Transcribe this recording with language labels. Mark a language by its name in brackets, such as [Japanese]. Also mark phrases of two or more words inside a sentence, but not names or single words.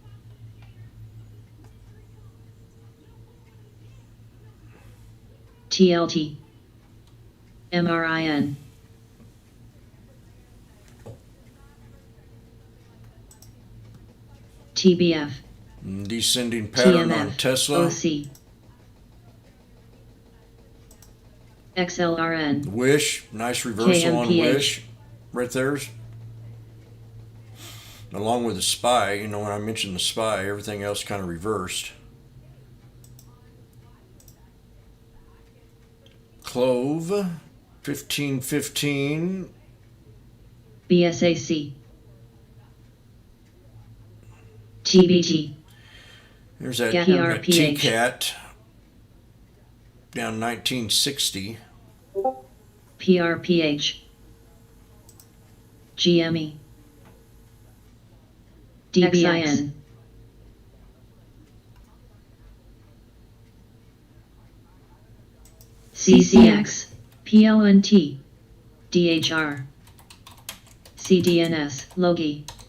[English] TLT, MRIN. TBF, Descending pattern on TMF, Tesla. OC, XLRN, Wish, nice reversal on KMPH. Wish. Right there's. Along with the SPY, you know, when I mentioned the SPY, everything else kind of reversed. Clove, 1515. BSAC, TBT, There's that PRPH. TCAT down 1960. PRPH, GME, DBIN, CCX, PLNT, DHR, CDNS, Logi,